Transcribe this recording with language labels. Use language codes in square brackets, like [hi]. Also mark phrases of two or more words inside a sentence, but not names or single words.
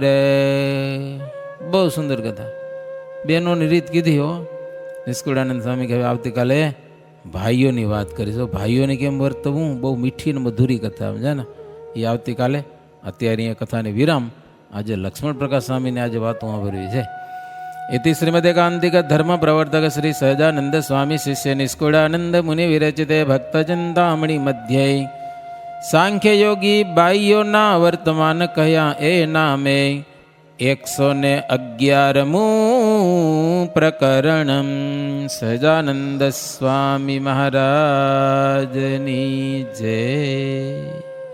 [gu] બહુ સુંદર કથા, બહેનોની રીત કીધી હો. નિષ્કુળાનંદ સ્વામી કહે આવતીકાલે ભાઈઓની વાત કરીશું. ભાઈઓને કેમ વર્તવું, બહુ મીઠી ને મધુરી કથા સમજે ને, એ આવતીકાલે. અત્યારે અહીંયા કથાને વિરામ. આજે લક્ષ્મણ પ્રકાશ સ્વામીને આજે વાતો સાંભળવી છે. [sa] इति श्रीमदेकांतिक धर्म प्रवर्तक श्री सहजानंद स्वामी शिष्य निष्कुळानंद मुनि विरचिते भक्तचिंतामणि मध्ये सांख्य योगी [gu] બાઈઓ ના વર્તમાન કહ્યા એ નામે [sa] 111 प्रकरणम [gu] સહજાનંદ સ્વામી મહારાજની જય।